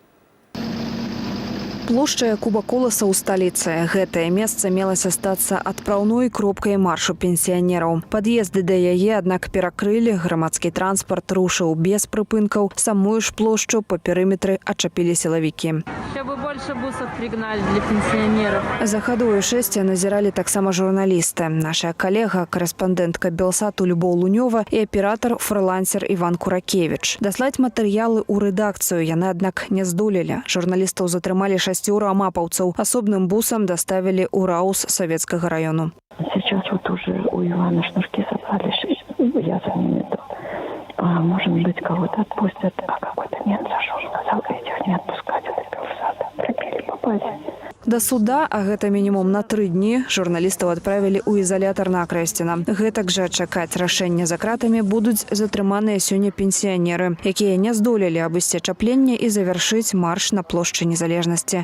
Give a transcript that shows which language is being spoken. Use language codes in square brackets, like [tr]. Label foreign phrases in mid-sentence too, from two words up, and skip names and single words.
[be] Плошча Куба Коласа ў сталіцы. Гэтае месца мелася стацца адпраўной кропкай маршу пенсіянераў. Пад'езды да яе, аднак, перакрылі, грамадскі транспарт рушыў без прыпынкаў. Самую ж плошчу па перыметры ачапілі сілавікі. [ru] Чтобы больше бусов пригнали для пенсионеров. [be] За хадою шэсця назіралі таксама журналісты. Наша калега, корэспандэнтка Белсату Любоў Лунёва і аператар-фрылансер Іван Куракевіч. Даслаць матэрыялы ў рэдакцыю яны, аднак, не здолелі. Журналістаў затрымалі 6 амапаўцаў. Асобным бусам доставили ў РАУС Советского району. [ru] Сейчас вот уже у Ивана шнурки собрались, я за ними иду. Может быть, кого-то отпустят, а какой-то нет, за [be] Да суда, а гэта мінімум на 3 дні, журналістаў адправілі ў ізалятар на Акрэсціна. Гэтак жа чакаць рашэння за кратамі будуць затрыманыя сёння пенсіянеры, якія не здолелі абысці ачапленне і завяршыць марш на плошчы Незалежнасці.